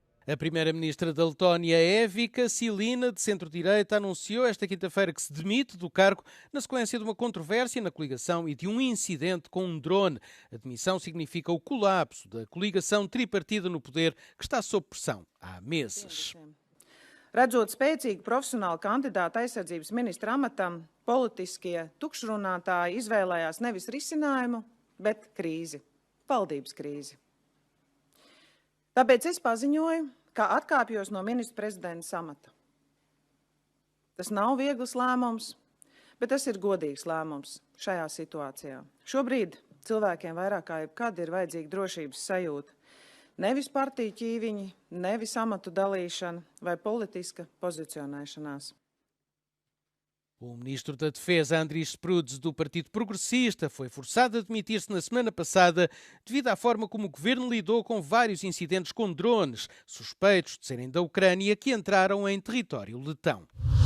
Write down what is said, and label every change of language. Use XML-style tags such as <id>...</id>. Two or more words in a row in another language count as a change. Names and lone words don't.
<pt>A primeira-ministra da Letónia, Evica Silina, de centro-direita, anunciou esta quinta-feira que se demite do cargo na sequência de uma controvérsia na coligação e de um incidente com um drone. A demissão significa o colapso da coligação tripartida no poder que está sob pressão há meses.</pt> <lv>Redzot spēcīgu profesionālu kandidātu aizsardzības ministra amatam, politiskie tukšrunātāji izvēlējās nevis risinājumu, bet krīzi, valdības krīzi. Tāpēc es paziņoju, ka atkāpjos no ministra prezidenta amata. Tas nav viegls lēmums, bet tas ir godīgs lēmums šajā situācijā. Šobrīd cilvēkiem vairāk kā jebkad ir vajadzīga drošības sajūta. Nevis partiju ķīviņi, nevis amatu dalīšana vai politiska pozicionēšanās.</lv> <pt>O ministro da Defesa, Andris Spruds, do Partido Progressista, foi forçado a demitir-se na semana passada devido à forma como o governo lidou com vários incidentes com drones, suspeitos de serem da Ucrânia, que entraram em território letão.</pt>